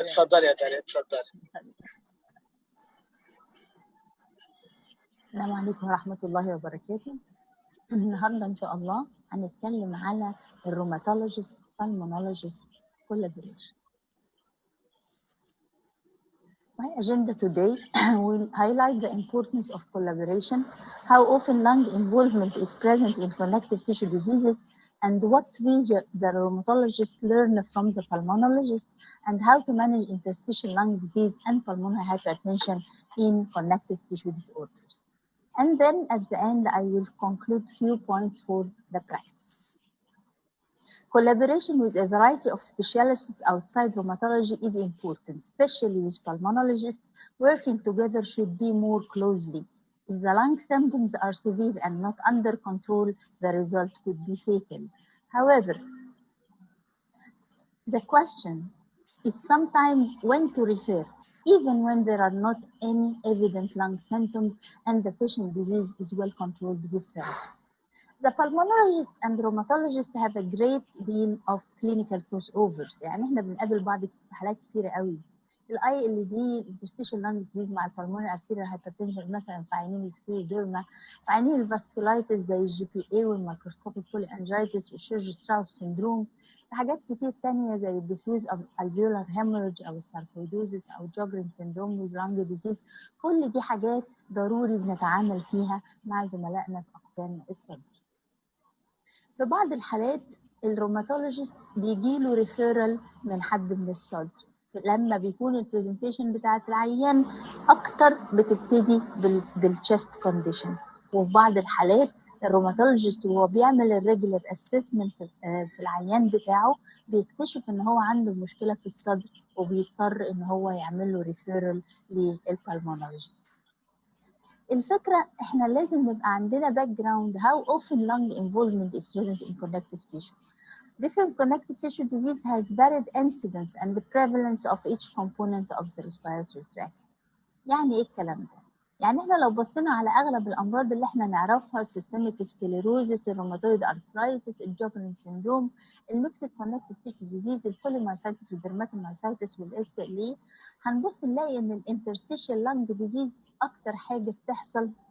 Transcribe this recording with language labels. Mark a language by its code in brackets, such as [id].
[ar] اتفضلي يا داليا اتفضلي. السلام عليكم ورحمة الله وبركاته. النهاردة إن شاء الله هنتكلم على الروماتولوجيست [en] pulmonologist collaboration. My agenda today will highlight the importance of collaboration, how often lung involvement is present in connective tissue diseases, and what we the rheumatologist learn from the pulmonologist, and how to manage interstitial lung disease and pulmonary hypertension in connective tissue disorders. And then at the end, I will conclude few points for the practice. Collaboration with a variety of specialists outside rheumatology is important, especially with pulmonologists. Working together should be more closely. If the lung symptoms are severe and not under control, the result could be fatal. However, the question is sometimes when to refer, even when there are not any evident lung symptoms and the patient disease is well controlled with therapy. The pulmonologist and rheumatologist have a great deal of clinical crossovers. [ar] يعني احنا بنقابل بعض في حالات كتيرة قوي. الاي ال دي [en] interstitial lung disease [ar] مع البلمونري [en] arterial hypertension [ar] مثلا في عينين السكليوديرما، في عينين الفاسكولايتس زي الجي بي اي والمايكروسكوبيك بوليانجيتس والشيرج ستراوس سيندروم، في حاجات كتير تانية زي الديفيوز [en] alveolar hemorrhage [ar] او الساركويدوزيس او جوجرين سيندروم [en] with lung disease. [ar] كل دي حاجات ضروري بنتعامل فيها مع زملائنا في اقسام الصدر. في بعض الحالات الروماتولوجيست بيجيله ريفيرال من حد من الصدر لما بيكون البرزنتيشن بتاعت العيان اكتر بتبتدي بالتشست كونديشن. وفي بعض الحالات الروماتولوجيست وهو بيعمل الريجولار اسسمنت في العيان بتاعه بيكتشف ان هو عنده مشكله في الصدر وبيضطر ان هو يعمل له ريفيرال للبلمونولوجيست. الفكرة احنا لازم نبقى عندنا [en] background how often lung involvement is present in connective tissue. Different connective tissue disease has varied incidence and the prevalence of each component of the respiratory tract. [ar] يعني ايه الكلام ده؟ يعني احنا لو بصينا على اغلب الامراض اللي احنا نعرفها [en] systemic sclerosis, rheumatoid arthritis, Ibd syndrome, [ar] الميكسد connective tissue disease, البوليمايسايتس والدرماتومايسايتس والSLE، هنبص نلاقي ان الانترستيشال لانج ديزيز اكتر حاجه بتحصل